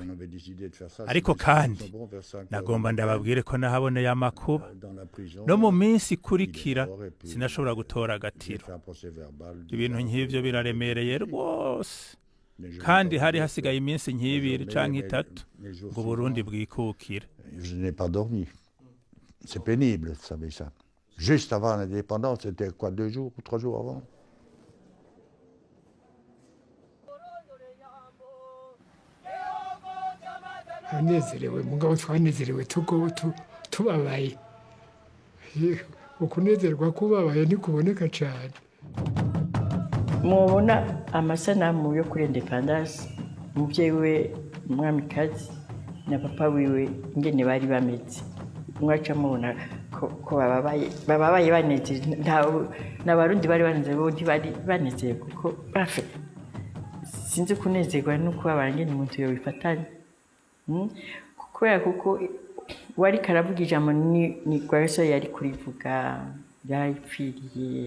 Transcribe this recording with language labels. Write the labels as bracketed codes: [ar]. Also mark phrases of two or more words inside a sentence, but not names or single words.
[rn] Ariko kandi nagomba ndababwire ko nahaboneye amakuba. No mu minsi ikurikira sinashobora gutora agatiro. Ibintu nk'ivyo biraremereye rwose. Kandi hari hasigaye iminsi nk'ibiri canke itatu ngo Burundi bwikukire. [fr] Je n'ai pas dormi. C'est pénible, vous savez ça. Juste avant l'indépendance, c'était quoi, 2 jours ou 3 jours avant? [rn] Anezerewe mugabo twanezerewe tubabaye ukunezerwa kubabaye ntikuboneka cyane. Mubona amasanamu yo kuri independence umuvyeyi we umwamikazi na papa wiwe ingene bari bameze mwaca mubona ko bababaye baneze n'abarundi bari baneze bo ntibari baneze kuko bafe sinzi kunezerwa nuko abangene umuntu yo bifatanye kubera kuko wari karavuga ijambo ni Rwagasore yari kurivuga yarayipfiriye